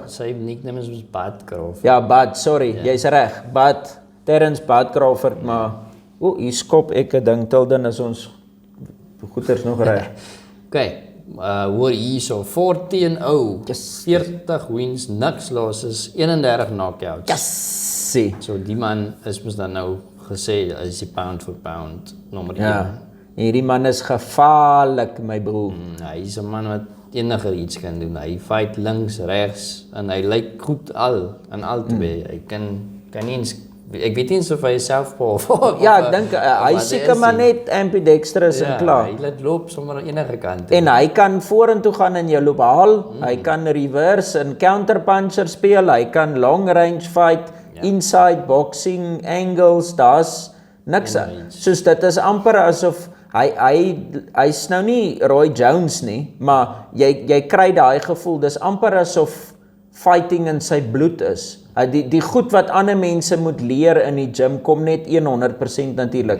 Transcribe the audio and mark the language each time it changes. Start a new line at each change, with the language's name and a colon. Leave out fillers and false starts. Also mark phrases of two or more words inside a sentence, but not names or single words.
Afrikaans: Sy nickname is Bud Crawford. Ja, Bud, sorry, jy's reg. Bud, Terence Bud Crawford, maar hier skop ek 'n ding til dan is ons goeters nog reg. Okay. Hoor hier so 14-0. Yes. 40 wins, niks losses, 31 knockouts. Yes. So die man is mos dan nou gesê is die
English: pound for pound
Afrikaans: nommer 1. Ja. Hierdie man is gevaarlik, my broer. Hy is 'n man wat enige iets kan doen. Hy fight links, regs en hy lyk goed in albei. Hy kan nie eens, ek weet nie of hy southpaw Ja, ek dink hy seker maar net ambidextrous en klaar. Hy laat loop sommer enige kant. En hy kan vorentoe gaan en jou loop haal. Hy kan reverse en counterpuncher speel. Hy kan
English: long range fight, inside boxing angles.
Afrikaans: Daar's niks. Soos dit is amper asof hy's nou nie Roy Jones nie, maar jy kry daai gevoel, dis amper asof fighting in sy bloed is. Die goed wat ander mense moet leer in die gym kom net 100% natuurlik.